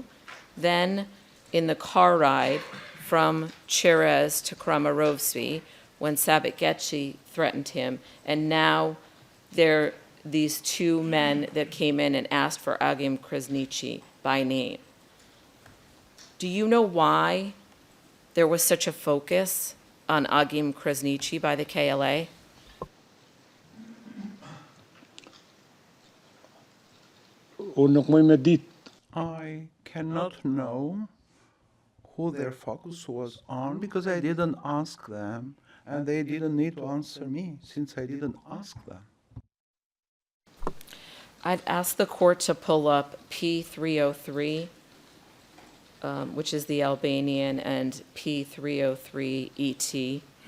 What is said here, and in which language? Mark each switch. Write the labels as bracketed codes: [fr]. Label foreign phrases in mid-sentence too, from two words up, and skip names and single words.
[en] Then, in the car ride from Cherez to Kramarovsky, when Sabit Getsi threatened him. And now there are these 2 men that came in and asked for Agim Krasniqi by name. Do you know why there was such a focus on Agim Krasniqi by the KLA? [sq] Unë nuk mëj me ditë. [en] I cannot know who their focus was on because I didn't ask them, and they didn't need to answer me since I didn't ask them. I'd ask the court to pull up P303, which is the Albanian, and P303 ET.